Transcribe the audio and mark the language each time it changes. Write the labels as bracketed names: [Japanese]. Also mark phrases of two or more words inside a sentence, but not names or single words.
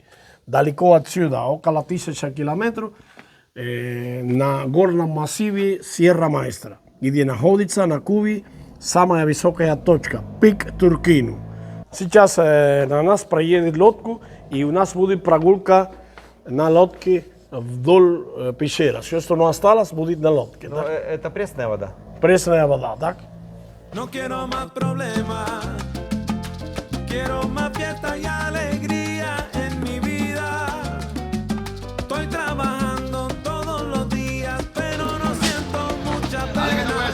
[Russian] Далеко отсюда, около 1000 километров, на горном массиве Сьерра Маэстра, где находится на Кубе самая высокая точка, пик Туркину. Сейчас на нас проедет лодку, и у нас будет прогулка на лодке вдоль пещеры. Все, что не осталось, будет на лодке. Но это пресная вода? Пресная вода, так? [Spanish] No quiero más problemas, quiero más fiesta y alegría en mi vida. Estoy trabajando todos los días, pero no siento mucha pena.